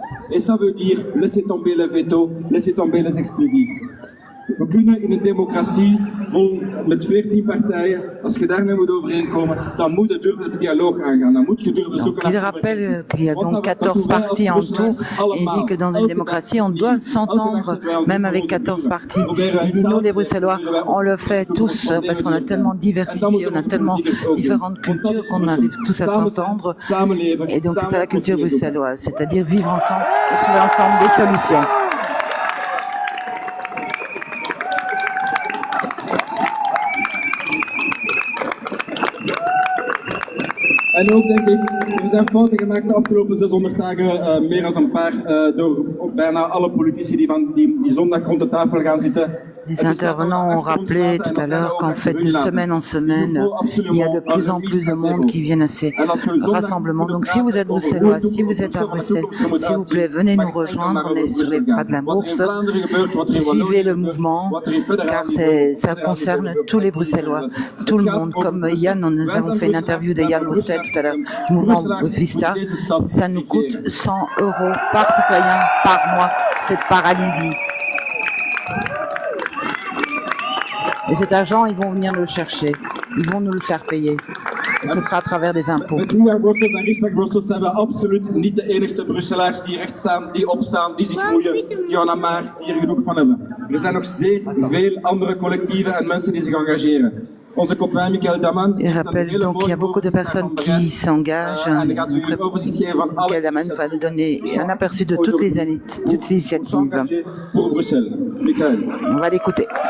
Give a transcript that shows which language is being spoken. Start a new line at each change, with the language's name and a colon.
French: Et ça veut dire laisser tomber le veto, laisser tomber les exclusifs.
Dutch: We kunnen in een democratie vol met 14 partijen, als je daarmee moet overeenkomen, dan moet je durven de dialoog aangaan. Dan moet je durven zoeken naar.
French: Il rappelle qu'il y a donc 14 partis en tout et il dit que dans une démocratie, on doit s'entendre même avec 14 partis. Il dit nous les Bruxellois, on le fait tous parce qu'on a tellement diversifié, on a tellement différentes cultures qu'on arrive tous à s'entendre. Et donc c'est ça la culture bruxelloise, c'est-à-dire vivre ensemble et trouver ensemble des solutions.
Dutch: En ook denk ik, er zijn fouten gemaakt de afgelopen 600 dagen, meer dan een paar, door bijna alle politici die zondag rond de tafel gaan zitten.
French: Les intervenants ont rappelé tout à l'heure qu'en fait, de semaine en semaine, il y a de plus en plus de monde qui viennent à ces rassemblements. Donc si vous êtes bruxellois, si vous êtes à Bruxelles, s'il vous plaît, venez nous rejoindre. On est sur les pas de la bourse. Suivez le mouvement, car ça concerne tous les Bruxellois, tout le monde. Comme Yann, nous avons fait une interview de Yann Mousset tout à l'heure, mouvement Vista. Ça nous coûte 100 € par citoyen par mois, cette paralysie. Et cet argent, ils vont venir nous le chercher. Ils vont nous le faire payer. Et ce sera à travers des impôts.
Dutch: Met Nieuw Brussels en Respect Brussels zijn we absoluut niet de enigste Brusselaars die recht staan, die opstaan, die zich moeien, die en een maar, die er genoeg van hebben. Er zijn nog zeer veel andere collectieven en mensen die zich engageren. Onze copain Michael Daman.
French: Il rappelle donc qu'il y a beaucoup de personnes qui s'engagent. Michael Daman va nous donner un aperçu de toutes les initiatives. Pour Bruxelles. Michael. On va l'écouter.